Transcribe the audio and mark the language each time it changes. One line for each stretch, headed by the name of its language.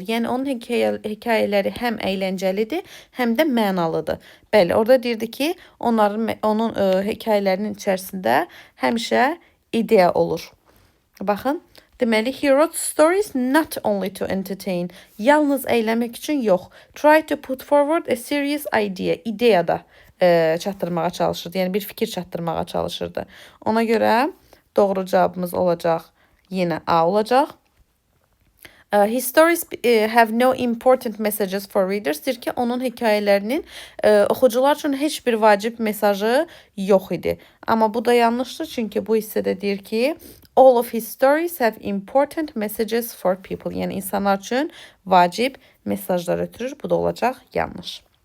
Azerbaijani: Yəni onun hekayələri həm əyləncəlidir, həm də mənalıdır. Bəli, orada deyirdi ki, onun hekayələrinin içərisində həmişə ideya olur. Baxın, deməli
English: he wrote stories not only to entertain,
Azerbaijani: yalnız əyləmək üçün yox.
English: Try to put forward a serious idea,
Azerbaijani: ideya da çatdırmağa çalışırdı. Yəni bir fikir çatdırmağa çalışırdı. Ona görə doğru cavabımız olacaq, yenə A olacaq.
English: His stories have no important messages for readers.
Azerbaijani: Deyir ki, onun hekayələrinin oxucular üçün heç bir vacib mesajı yox idi. Amma bu da yanlışdır, çünki bu hissədə deyir ki,
English: all of his stories have important messages for people.
Azerbaijani: Yəni insanlar üçün vacib mesajlar ötürür. Bu da olacaq yanlış.